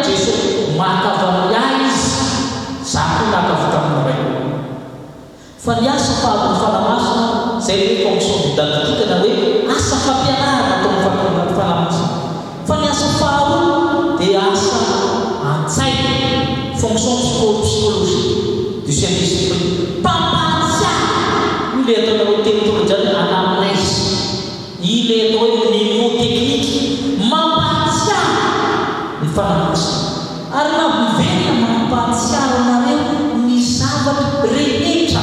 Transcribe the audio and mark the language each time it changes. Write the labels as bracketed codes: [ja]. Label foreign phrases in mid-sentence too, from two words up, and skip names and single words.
[mg] Jesosy mahakavana izy. Zaho nakavita aminareo. Fa ny asa faharoa ny fanamasina izay hoe [fr] fonction didactique [mg] na hoe asa fampianarana ataon'ny fanamasina. Fa ny asa faharoa dia asa an-tsaina, [fr] fonction psychologique du Saint-Esprit. [mg] Pampatsiahy. Io le ataonareo teny tolondrany anamnèse. Io le atao hoe mnémotechnique. Mampatsiahy ny fanamasina. Ary mampivena mampatsiahy anareo ny zavatra rehetra.